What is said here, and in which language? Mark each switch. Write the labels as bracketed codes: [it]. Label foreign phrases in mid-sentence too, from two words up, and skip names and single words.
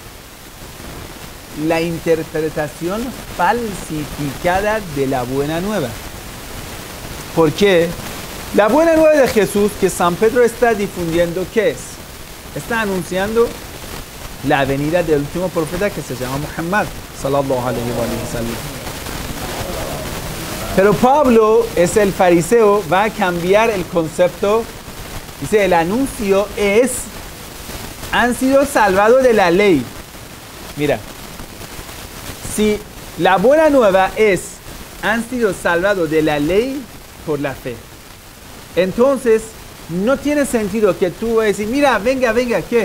[es] La interpretación falsificada de la buena nueva. ¿Por qué? La buena nueva de Jesús que San Pedro está difundiendo, ¿qué es? Está anunciando la venida del último profeta que se llama Muhammad [ar] صلى الله عليه وسلم. [es] Pero Pablo es el fariseo, va a cambiar el concepto. Dice, el anuncio es, han sido salvados de la ley. Mira, si la buena nueva es, han sido salvados de la ley por la fe, entonces no tiene sentido que tú vayas a decir, mira, venga, ¿qué?